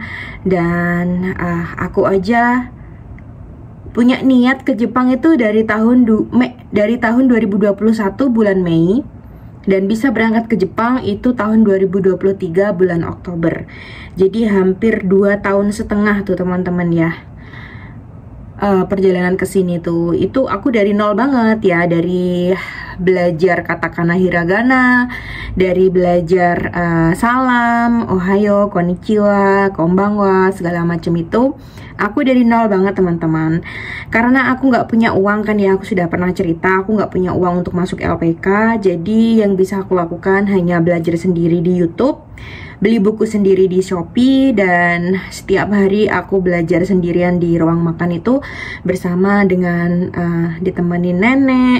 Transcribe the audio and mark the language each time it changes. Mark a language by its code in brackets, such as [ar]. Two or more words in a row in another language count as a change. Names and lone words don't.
[id] Dan aku aja punya niat ke Jepang itu dari tahun 2021 bulan Mei, dan bisa berangkat ke Jepang itu tahun 2023 bulan Oktober. Jadi hampir 2,5 tahun tuh teman-teman ya. Perjalanan ke sini tuh, itu aku dari nol banget ya, dari belajar katakana hiragana, dari belajar salam, [ja] おはよう、こんにちは、こんばんは, [id] segala macam itu. Aku dari nol banget teman-teman, karena aku nggak punya uang kan ya, aku sudah pernah cerita, aku nggak punya uang untuk masuk LPK. Jadi yang bisa aku lakukan hanya belajar sendiri di YouTube, beli buku sendiri di Shopee, dan setiap hari aku belajar sendirian di ruang makan itu bersama dengan ditemenin nenek.